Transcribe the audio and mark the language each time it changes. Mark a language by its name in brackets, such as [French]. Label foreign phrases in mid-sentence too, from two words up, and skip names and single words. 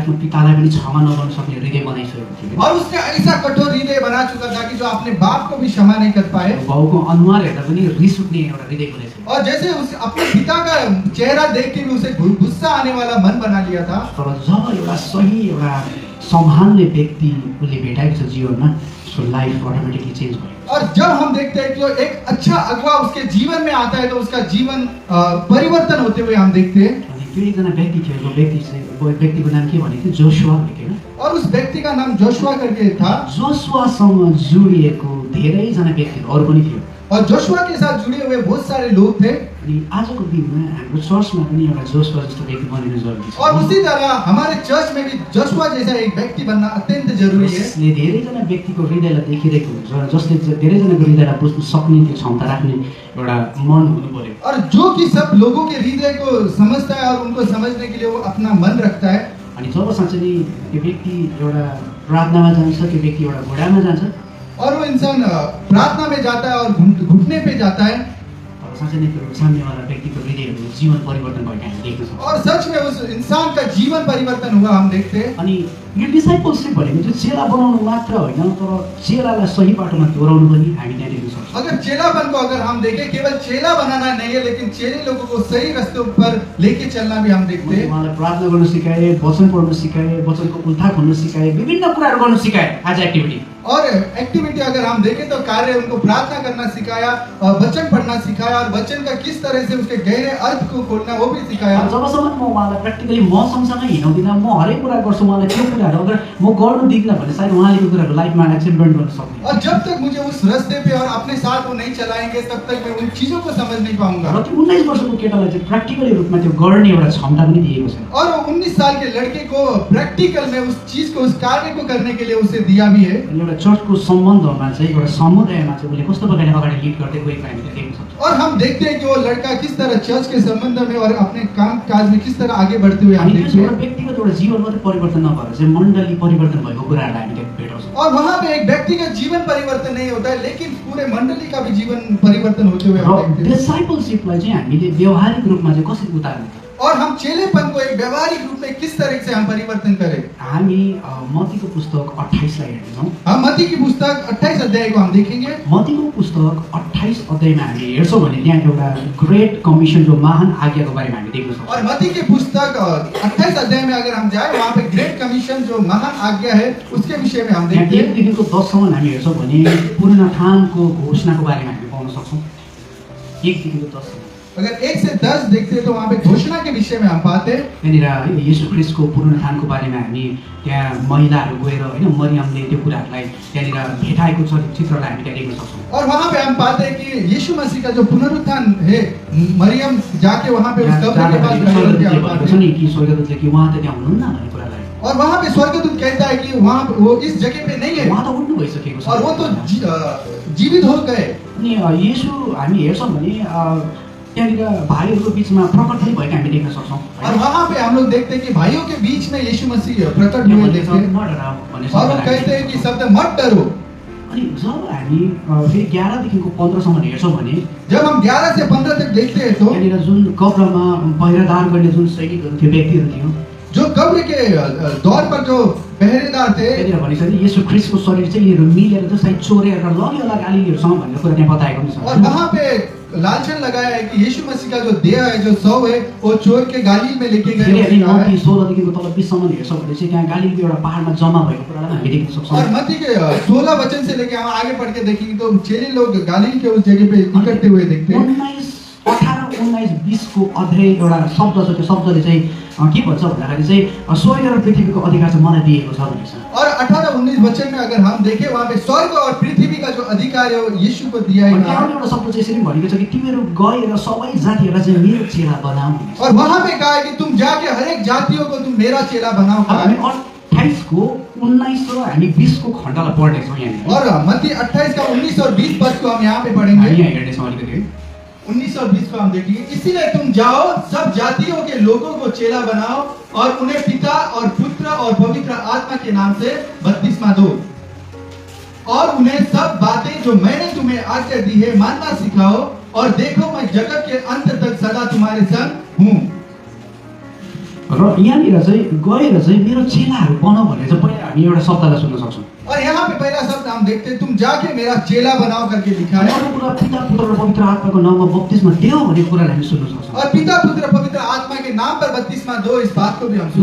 [Nepali] आफ्नो पितालाई पनि क्षमा नगर्न सक्ने हृदय बनाइसकेको थियो। [Hindi] और उसने ऐसा कठोर हृदय बना चुका था कि जो अपने बाप को भी क्षमा नहीं कर पाए, [Nepali] बाउको अनुहार हेर्दा पनि रिस उठ्ने एउटा हृदय हुनेछ। [Hindi] और जैसे उस अपने पिता का चेहरा देख के भी उसे गुस्सा आने वाला मन बना लिया था। [Nepali] तर जब एउटा सही एउटा सम्हाल्ने व्यक्ति उसले भेटाएको छ जीवनमा, [English] so life automatically change [Nepali] भयो। [Hindi] और जब हम देखते हैं कि जो एक अच्छा अगुवा उसके जीवन में आता है तो उसका जीवन परिवर्तन होते हुए हम देखते हैं। [Nepali] अनि त्यो एकजना व्यक्ति थियो, वो व्यक्तिको नाम के भनेको थियो? जोशुवा भनेको होइन। [Hindi] और उस व्यक्ति का नाम जोशुआ करके था। [Nepali] जोशुवासँग जोडिएको धेरैजना व्यक्तिहरू अरू पनि थियो। [Hindi] और जोशुआ के साथ जुड़े हुए बहुत सारे लोग थे। [Nepali] अनि आजको दिनमा हाम्रो चर्चमा पनि एउटा जोशुवा जस्तो व्यक्ति बनिनु जरुरी छ। [Hindi] और उसी तरह हमारे चर्च में भी जोशुआ जैसा एक व्यक्ति बनना अत्यंत जरूरी है। [Nepali] जसले धेरैजना व्यक्तिको हृदयलाई देखिरहेको हुन्छ, जसले धेरैजनाको हृदयलाई बुझ्न सक्ने त्यो क्षमता राख्ने एउटा मन हुनु पर्यो। [Hindi] और जो कि सब लोगों के हृदय को समझता है और उनको समझने के लिए वो अपना मन रखता है। [Nepali] अनि जब साँच्चै नै त्यो व्यक्ति एउटा प्रार्थनामा जान्छ, त्यो व्यक्ति एउटा घोडामा जान्छ, [Hindi] और वो इंसान प्रार्थना में जाता है और घुटने पे जाता है। [Nepali] तर साँच्चै नै त्यो सामनेवाला व्यक्तिको हृदयहरू जीवन परिवर्तन भएको हामी देख्न सक्छौँ। [Hindi] और सच में उस इंसान का जीवन परिवर्तन हुआ हम देखते हैं। [Nepali] अनि यो डिसाइपलशिप भनेको चाहिँ चेला बनाउनु मात्र होइन, तर चेलालाई सही बाटोमा दोहोऱ्याउनु पनि हामी त्यहाँ देख्न सक्छौँ। [Hindi] अगर चेलापन को अगर हम देखें, केवल चेला बनाना नहीं है, लेकिन चेले लोगों को सही रास्तों पर लेके चलना भी हम देखते हैं। [Nepali] उहाँलाई प्रार्थना गर्न सिकाए, वचन पढ्न सिकाए, वचनको उल्था खोल्न सिकाए, विभिन्न कुराहरू गर्न सिकाए। आज एक्टिभिटी [Hindi] और एक्टिविटी अगर हम देखें तो कार्य उनको प्रार्थना करना सिखाया, वचन पढ़ना सिखाया, और वचन का किस तरह से उसके गहरे अर्थ को खोलना वो भी सिखाया। [Nepali] जबसम्म म उहाँलाई प्र्याक्टिकली म सँगसँगै हिँडाउँदिनँ, म हरेक कुरा गर्छु, उहाँलाई त्यो कुराहरू अगर म गर्नु दिँदिनँ भने सायद उहाँले त्यो कुराहरू [English] lifeमा accept [Nepali] गर्न सक्दैन। [Hindi] और जब तक मुझे उस रास्ते पे और अपने साथ वो नहीं चलाएंगे, तब तक मैं उन चीजों को समझ नहीं पाऊंगा। [Nepali] र त्यो 19 वर्षको केटालाई चाहिँ प्र्याक्टिकली रूपमा त्यो गर्ने एउटा क्षमता पनि दिएको छ। [Hindi] और 19 साल के लड़के को प्रैक्टिकल में उस चीज को, उस कार्य को करने के लिए उसे दिया भी है। [Nepali] एउटा चर्चको सम्बन्धमा चाहिँ एउटा समुदायमा चाहिँ उसले कस्तो प्रकारले अगाडि लिड गर्दै गएको हामी त्यहाँ देख्न सक्छौँ। [Hindi] और हम देखते हैं कि वो लड़का किस तरह चर्च के संबंध में और अपने काम काज में किस तरह आगे बढ़ते हुए हम [Nepali] हामी [Hindi] देखते [Nepali] एउटा [Hindi] हैं। [Nepali] व्यक्तिगत एउटा जीवन मात्रै परिवर्तन नभएर चाहिँ मण्डली परिवर्तन भएको कुराहरूलाई हामी त्यहाँ भेटाउँछौँ। [Hindi] और वहाँ पे एक व्यक्ति का जीवन परिवर्तन नहीं होता है, लेकिन पूरे मंडली का भी जीवन परिवर्तन होते हुए हम [Nepali] र [Hindi] देखते हैं। [Nepali] डिसाइपलशिपलाई चाहिँ हामीले व्यावहारिक रूपमा चाहिँ कसरी उतार्ने? [Hindi] और हम चेलेपन को एक व्यवहारिक रूप में किस तरह से हम परिवर्तन करें। [Nepali] हामी मत्तीको पुस्तक 28 लाई हेर्छौँ। [Hindi] हम मत्ती की पुस्तक 28 अध्याय को हम देखेंगे। [Nepali] मत्तीको पुस्तक 28 अध्यायमा हामी हेर्छौँ भने त्यहाँ एउटा [English] great commission, [Nepali] जो महान आज्ञाको बारेमा हामी देख्न सक्छौँ। [Hindi] और मत्ती की पुस्तक 28 अध्याय में अगर हम जाए, वहाँ पे [English] great commission [Hindi] जो महान आज्ञा है उसके विषय में हम [Nepali] त्यहाँ [Hindi] देखते हैं। [Nepali] 1 देखिको 10 सम्म हामी हेर्छौँ भने पुनरुत्थानको घोषणाको बारेमा हामी पाउन सक्छौँ। 1 देखिको 10 सम्म [Hindi] अगर 1 से 10 देखते हैं तो वहाँ पे घोषणा के विषय में हम पाते हैं। [Nepali] त्यहाँनिर येशू ख्रिस्टको पुनरुत्थानको बारेमा हामी त्यहाँ महिलाहरू गएर होइन मरियमले त्यो कुराहरूलाई त्यहाँनिर भेटाएको चित्रलाई हामी त्यहाँ देख्न सक्छौँ। [Hindi] और वहाँ पे हम पाते हैं कि यीशु मसीह का जो पुनरुत्थान है, मरियम जाके वहाँ पे उस कब्र के पास खड़ी होती है, हम पाते हैं। [Nepali] नि कि स्वर्गदूतले कि उहाँ त त्यहाँ हुनुहुन्न भन्ने कुरालाई, [Hindi] और वहाँ पे स्वर्गदूत कहता है कि वहाँ वो इस जगह पे नहीं है, [Nepali] उहाँ त उठ्नु भइसकेको छ। [Hindi] और वो तो जीवित हो गए। [Nepali] अनि येशू हामी हेर्छौँ भने त्यहाँनिर भाइहरूको बिचमा प्रकट पनि भएको हामी देख्न सक्छौँ। [Hindi] और वहाँ पे हम लोग देखते हैं कि भाइयों के बीच में यीशु मसीह प्रकट हुए देखते हैं, और वो कहते हैं कि शब्द मत डरो। [Nepali] अनि जब हामी फेरि 11 देखिको 15 सम्म हेर्छौँ भने [Hindi] जब हम 11 से 15 तक देखते हैं तो [Nepali] त्यहाँनिर जुन कब्रमा पहिरादार गर्ने जुन सैनिकहरू थियो, व्यक्तिहरू थियो, [Hindi] जो कब्र के दौर पर जो पहरेदार थे, [Nepali] त्यहाँनिर भनेको छ नि येशू ख्रिस्टको शरीर चाहिँ यिनीहरू मिलेर चाहिँ सायद चोरेर लग्यो होला गालीहरूसँग भन्ने कुरा त्यहाँ बताएको पनि छ। [Hindi] और वहाँ पे लालचन लगाया है कि यीशु मसीह का जो देह है, जो शव है, वो चोर के गालील में लेके [Nepali] फेरि हामी [Hindi] गए। [Nepali] मत्ती 16 देखिको तल 20 सम्म हेर्छौँ भने चाहिँ त्यहाँ गालीलको एउटा पहाडमा जम्मा भएको कुरालाई हामी देख्न सक्छौँ। [Hindi] और मत्ती के 16 वचन से लेके हम आगे पढ़ के देखेंगे तो चेले लोग गालील के उस जगह पे इकट्ठे हुए देखते हैं। [Nepali] 18, 19, 20 को अध्याय एउटा शब्द छ, त्यो शब्दले चाहिँ के भन्छ भन्दाखेरि चाहिँ स्वर्ग र पृथ्वीको अधिकार चाहिँ मलाई दिएको छ भनेको छ। [Hindi] और 18, 19 वचन में अगर हम देखें, वहाँ पे स्वर्ग और पृथ्वी का जो अधिकार है वो यीशु को दिया है। [Nepali] त्यहाँ एउटा शब्द चाहिँ यसरी भनेको छ कि तिमीहरू गएर सबै जातिहरूलाई चाहिँ मेरो चेला बनाऊ भनेको छ। [Hindi] और वहाँ पे कहा है कि तुम जाके हर एक जातियों को तुम मेरा चेला बनाओ। [Nepali] अब हामी 28 को 19 र हामी 20 को खण्डलाई पढ्नेछौँ यहाँनिर। [Hindi] और मत्ती 28 का 19 और 20 पद को हम यहाँ पे [Nepali] हामी [Hindi] पढ़ेंगे। [Nepali] यहाँ हेर्नेछौँ अलिकति। [Hindi] 19 और 20 को हम देखेंगे। इसीलिए तुम जाओ, सब जातियों के लोगों को चेला बनाओ और उन्हें पिता और पुत्र और पवित्र आत्मा के नाम से बपतिस्मा दो, और उन्हें सब बातें जो मैंने तुम्हें आज्ञा दी है मानना सिखाओ, और देखो मैं जगत के अंत तक सदा तुम्हारे संग हूँ। [Nepali] र यहाँनिर चाहिँ गएर चाहिँ मेरो चेलाहरू बनाऊ भनेर चाहिँ पहिला हामी एउटा शब्दलाई सुन्न सक्छौँ। [Hindi] और और यहाँ पे पहला शब्द हम देखते हैं, तुम जाके मेरा चेला बनाओ करके लिखा [Nepali] अनि [Hindi] है। [Nepali] अर्को कुरा पिता पुत्र र पवित्र आत्माको नाममा बप्तिस्मा देऊ भनेको कुरालाई हामी सुन्न सक्छौँ। [Hindi] और पिता पुत्र पवित्र आत्मा के नाम पर बपतिस्मा दो, इस बात को भी हम